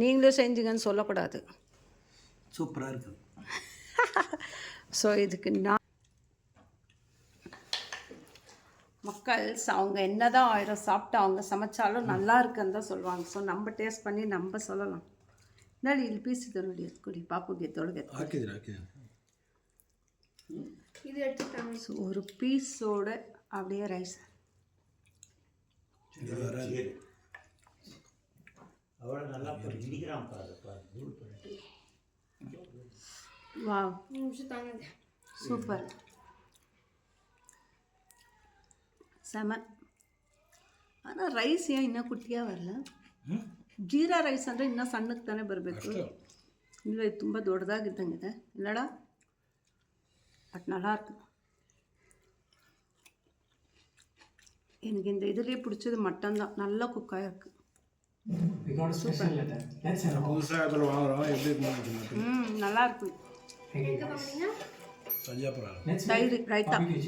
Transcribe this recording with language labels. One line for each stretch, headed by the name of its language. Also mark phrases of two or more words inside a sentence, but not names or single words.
Tamil: நீங்களும் செஞ்சுங்கன்னு சொல்லக்கூடாது. சூப்பராக இருக்கு. ஸோ இதுக்கு நான் மக்கள்ஸ் அவங்க என்ன தான் ஆயிரம் சாப்பிட்டு அவங்க சமைச்சாலும் நல்லா இருக்குன்னு தான் சொல்லுவாங்க. ஸோ நம்ம டேஸ்ட் பண்ணி நம்ம சொல்லலாம்.
Kannada: என்னடி ಇಲ್ಲಿ ಪೀಸ್ ಇದೆ ನೋಡಿ, ಎತ್ಕೊಡಿ ಪಾಪುಗೆ ಎತ್ತೊಳಗೆ
Tamil: இது எடுத்துட்டாங்க. ஸோ ஒரு பீஸோட அப்படியே ரைஸ். அவ்வளோ நல்லா இடிக்கிறான் பாரு. வா நிமிஷம் தாங்க. சூப்பர், செம. ஆனால் ரைஸ் ஏன் இன்னும் குட்டியாக வரல?
Kannada: ಜೀರಾ ರೈಸ್ ಅಂದರೆ ಇನ್ನೂ ಸಣ್ಣಕ್ಕೆ ತಾನೇ ಬರಬೇಕು. ಇಲ್ಲ ಇದು ತುಂಬ ದೊಡ್ಡದಾಗಿದ್ದಂಗಿದೆ ಇಲ್ಲಡ, ಬಟ್
Tamil: நல்லா இருக்கு. எனக்கு இந்த இதுலேயே பிடிச்சது மட்டன் தான், நல்லா குக்காக இருக்குது. நல்லா இருக்கு. தயிர் ரைத்தா.